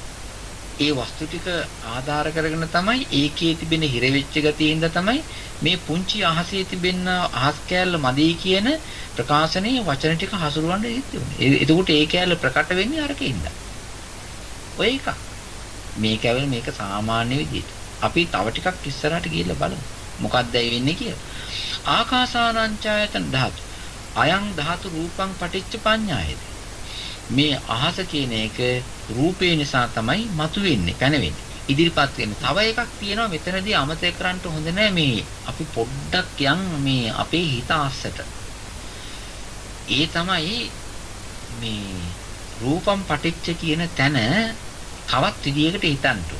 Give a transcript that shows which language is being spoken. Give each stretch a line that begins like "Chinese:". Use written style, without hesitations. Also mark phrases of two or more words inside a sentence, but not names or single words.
Sinhala: ඒ වස්තු ටික ආධාර කරගෙන තමයි ඒකේ තිබෙන හිර වෙච්ච ගතිය හින්දා තමයි මේ පුංචි අහසේ තිබෙන අහස් කෑල්ල මදි කියන ප්‍රකාශනයේ වචන ටික හසුරවන්න ඉන්නේ. එතකොට ඒ කෑල්ල ප්‍රකට වෙන්නේ අරකින්ද. ඔය එක. මේ කෑල්ල මේක සාමාන්‍ය විදිහට. අපි තව ටිකක් ඉස්සරහට ගිහිල්ලා බලමු. මොකක්ද ඒ වෙන්නේ කියලා.
Pali: ආකාසානංචායතන ධාතු. අයං ධාතු රූපං පටිච්ච පඤ්ඤායති.
Sinhala: මේ අහස කියන එක රූපේ නිසා තමයි මතුවෙන්නේ, පැනවෙන්නේ, ඉදිරිපත් වෙන්නේ. තව එකක් තියෙනවා මෙතනදී අමතක කරන්න හොඳ නෑ. මේ අපි පොඩ්ඩක් යන් මේ අපේ හිත ආස්සට. ඒ තමයි මේ
Pali: රූපම් පටිච්ච
Sinhala: කියන තැන තවත් විදියකට හිතන්න ඕන.